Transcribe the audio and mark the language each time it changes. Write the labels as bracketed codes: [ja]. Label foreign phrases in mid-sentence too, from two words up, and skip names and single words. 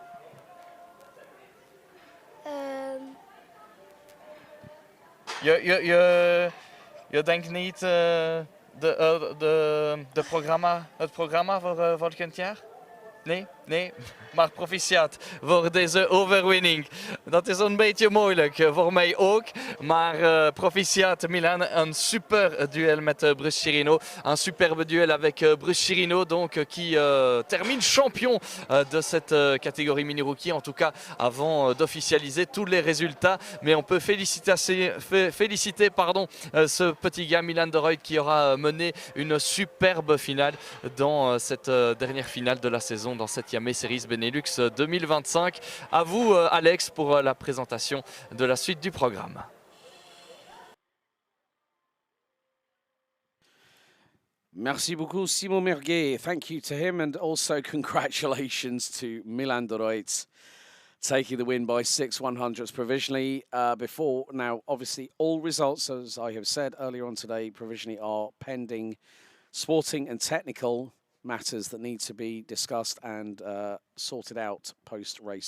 [nl] Je denkt niet het programma voor volgend jaar? Nee, nee. Maar proficiat voor deze overwinning. Dat is een beetje moeilijk voor mij ook. Maar proficiat Milan, een super duel met Bruce Chirino. [fr] Un superbe duel avec Bruce Chirino, donc, qui termine champion de cette catégorie mini-rookie. En tout cas, avant d'officialiser tous les résultats. Mais on peut féliciter ce petit gars Milan de Rooij qui aura mené une superbe finale dans cette dernière finale de la saison dans cette Iame Series Benelux 2025. À vous Alex pour la présentation de la suite du programme. Merci beaucoup, Simon Mirguet. [en] Thank you to him, and also congratulations to Milan de Rooij taking the win by 6/100ths provisionally. Before now, obviously, all results, as I have said earlier on today, provisionally are pending sporting and technical matters that need to be discussed and sorted out post-race.